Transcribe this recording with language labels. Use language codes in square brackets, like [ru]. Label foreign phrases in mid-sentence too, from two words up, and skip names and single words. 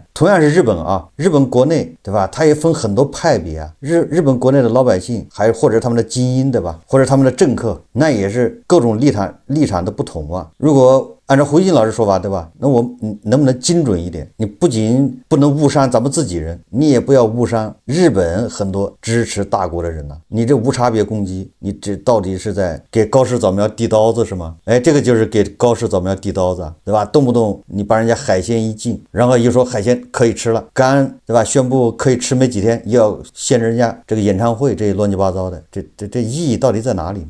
[zh] 同樣是日本日本國內，对吧？它也分很多派別日本国內的老百姓，還或者他们的精英，对吧？或者他们的政客，那也是各種立場的不同如果按照胡锡进老師說法，對吧？那我能不能精準一點？你不僅不能誤傷咱們自己人，你也不要誤傷日本很多支持大國的人你這無差別攻擊，你這到底是在給高市早苗遞刀子是嗎？這個就是給高市早苗遞刀子，對吧？動不動你把人家海鮮一禁，然後又說海鮮可以吃了，剛對吧？宣布可以吃沒幾天，又要限制人家這個演唱會，這些亂七八糟的，這意義到底在哪裡呢？